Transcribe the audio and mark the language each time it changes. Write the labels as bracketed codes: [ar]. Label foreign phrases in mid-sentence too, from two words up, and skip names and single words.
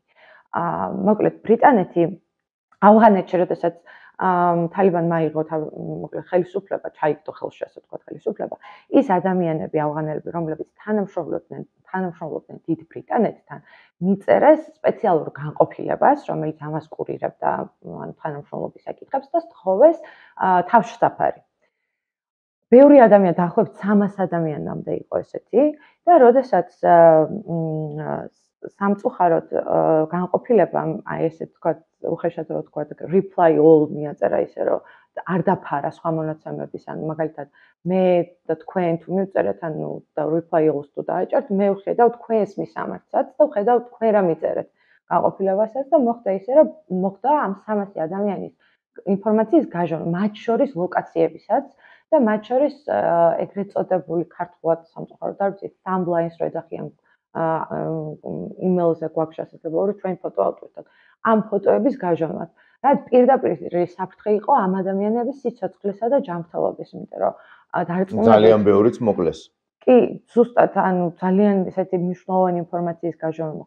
[ka] მოკლედ ბრიტანეთი ავღანეთში, როდესაც თალიბანმა აიღო მოკლედ ხელისუფლება, ჩაიგდო ხელში, ასე ვთქვათ, ხელისუფლება, ის ადამიანები, ავღანელები, რომლებიც თანამშრომლობდნენ დიდ ბრიტანეთთან, მიწერეს სპეციალურ განყოფილებას, რომელიც ამას კურირებდა თანამშრომლობის საკითხებს და სთხოვეს თავშესაფარი. ბევრი ადამიანი, დაახლოებით 300 ადამიანამდე იყო ესეთი და როდესაც სამწუხაროდ განყოფილებამ ესე ვთქვათ, უხეშად რო ვთქვათ, [en] reply all [ka] მიაწერა ისე რომ არ დაფარა სხვა მონაცემების, ანუ მაგალითად მე და თქვენ თუ მივწერეთ, ანუ და [en] reply all- [ka] ს თუ დააჭერთ, მე ვხედავ თქვენს მისამართსაც და ვხედავ თქვენ რა მიწერეთ განყოფილებასაც და მოხდა ისე რომ მოხდა ამ 300 ადამიანის ინფორმაციის გაჟონა, მათ შორის ლოკაციებისაც და მათ შორის ეგრეთ წოდებული ქართულად სამწუხაროდ არ ვიცი, [en] thumb lines [ka] რო ეძახიან email-ზე გვაქვს შესაძლებლობა რომ ჩვენ ფოტო ავტვირთოთ. ამ ფოტოების გაჟონვას. რაც პირდაპირ საფრთხე იყო ამ ადამიანების სიცოცხლესა და ჯანმრთელობის, იმიტომ რომ დარწმუნებული ძალიან ბევრიც მოკლეს. კი, ზუსტად, ანუ ძალიან ესეთი მნიშვნელოვანი ინფორმაციის გაჟონა მოხდა.